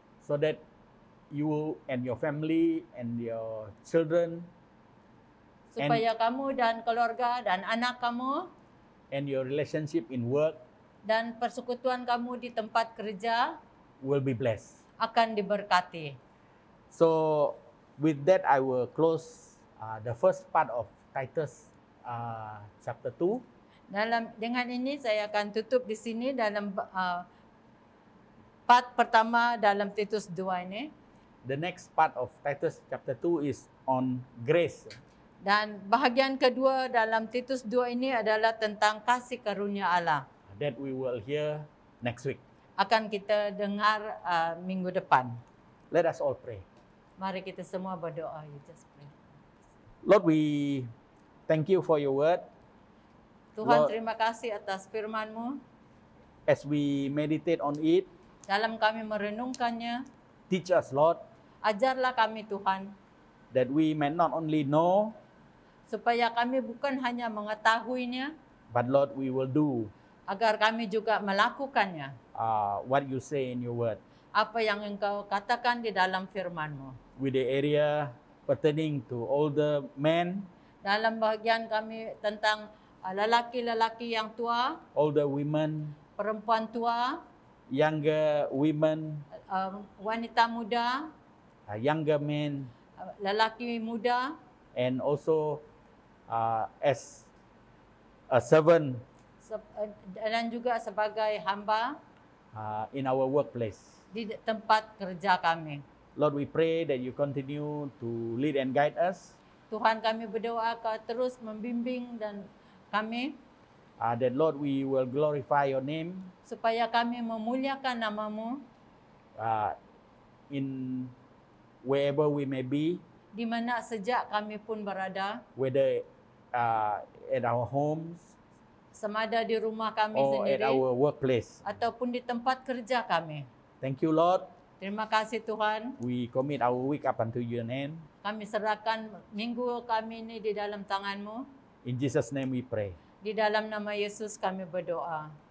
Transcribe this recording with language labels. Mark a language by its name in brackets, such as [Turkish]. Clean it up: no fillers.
[English] so that you and your family and your children [Malay] supaya kamu dan keluarga dan anak kamu [English] and your relationship in work [Malay] dan persekutuan kamu di tempat kerja [English] will be blessed. [Malay] akan diberkati. [English] So with that, I will close the first part of Titus chapter 2. [Malay] Dengan ini saya akan tutup di sini dalam part pertama dalam Titus 2 ini. [English] The next part of Titus chapter 2 is on grace. [Malay] Dan bahagian kedua dalam Titus 2 ini adalah tentang kasih karunia Allah. [English] That we will hear next week. [Malay] Akan kita dengar minggu depan. [English] Let us all pray. [Malay] Mari kita semua berdoa. [English] You just pray. Lord, we thank you for your word. [Malay] Tuhan, [English] Lord, [Malay] terima kasih atas firman-Mu. [English] as we meditate on it, [Malay] Dalam kami merenungkannya, [English] teach us, Lord, [Malay] ajarlah kami Tuhan, [English] that we may not only know, [Malay] supaya kami bukan hanya mengetahuinya, [English] but Lord, we will do [Malay] agar kami juga melakukannya. [English] what you say in your word. [Malay] Apa yang Engkau katakan di dalam firman-Mu. [English] With the area pertaining to older men, [Malay] Dalam bahagian kami tentang lelaki-lelaki yang tua, [English] older women, [Malay] perempuan tua, [English] younger women, [Malay] wanita muda, [English] younger men, [Malay] lelaki muda, [English] and also as a servant [Malay] dan juga sebagai hamba [English] in our workplace. [Malay] di tempat kerja kami. [English] Lord, we pray that you continue to lead and guide us, [Malay] Tuhan, kami berdoa Kau terus membimbing dan kami, [English] that Lord, we will glorify your name [Malay] supaya kami memuliakan nama-Mu [English] in wherever we may be, [Malay] di mana sejak kami pun berada, [English] whether at our homes [Malay] semada di rumah kami [English] or at [Malay] sendiri [English] our workplace. [Malay] ataupun di tempat kerja kami. [English] Thank you, Lord. [Malay] Terima kasih Tuhan. [English] We commit our week up unto your name. [Malay] Kami serahkan minggu kami ini di dalam tangan-Mu. [English] In Jesus' name we pray. [Malay] Di dalam nama Yesus kami berdoa.